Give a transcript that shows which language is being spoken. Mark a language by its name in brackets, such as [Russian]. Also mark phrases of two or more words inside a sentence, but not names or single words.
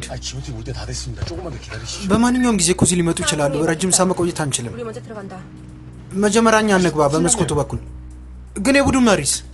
[Korean] 지원팀 올 때 다 됐습니다. 조금만 더 기다리시죠. [Amharic] በማንኛውም ጊዜ እኮ እዚህ ሊመጡ ይችላሉ። ረጅም ሰዓት መቆየት አንችልም። [Korean] 우리 먼저 들어간다. [Amharic] መጀመሪያ እኛ እንግባ በመስኮቱ በኩል። ግን የቡድን መሪስ?